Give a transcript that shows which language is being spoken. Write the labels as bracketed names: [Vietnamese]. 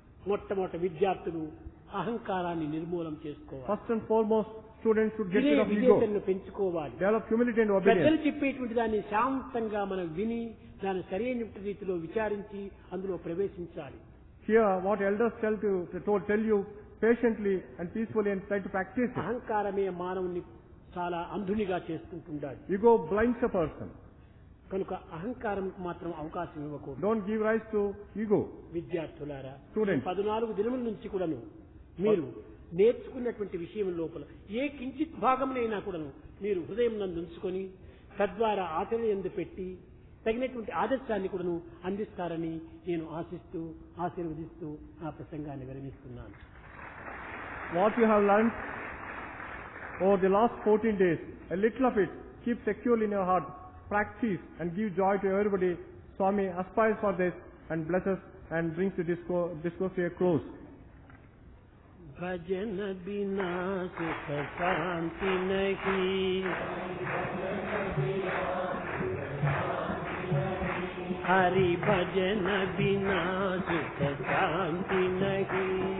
[Telugu] మొట్టమొదటి విద్యార్థులు అహంకారాన్ని నిర్మూలం చేసుకోవాలి. [English] First and foremost, students should get rid of ego. [Telugu] వివేచనను పెంచుకోవాలి. [English] Develop humility and obedience. [Telugu] పెద్దలు చెప్పేటువంటి దాన్ని శాంతంగా మనం విని దాన్ని సరైన రీతిలో విచారించి అందులో ప్రవేశించాలి. [English] Hear what elders tell you patiently and peacefully and try to practice it. [Telugu] అహంకారమే మానవుని చాలా అంధునిగా చేస్తుంటాడు. [English] Ego blinds a person. [Telugu] కనుక అహంకారం మాత్రం అవకాశం ఇవ్వకూడదు. [English] Don't give rise to ego. [Telugu] విద్యార్థులారా, [English] Students. [Telugu] 14 దినముల నుంచి కూడాను మీరు నేర్చుకున్నటువంటి విషయం లోపల ఏ కించిత్ భాగంనైనా కూడాను మీరు హృదయం నందు ఉంచుకొని తద్వారా ఆచరణ యందు పెట్టి తగినటువంటి ఆదర్శాన్ని కూడాను అందిస్తారని నేను ఆశిస్తూ ఆశీర్వదిస్తూ నా ప్రసంగాన్ని విరమిస్తున్నాను. [English] What you have learned over the last 14 days, a little of it, keep securely in your heart, practice and give joy to everybody. Swami aspires for this and blesses and brings the discourse to a close. [Hindi] भजन बिना सुख शांति नहीं, हरि भजन बिना सुख शांति नहीं,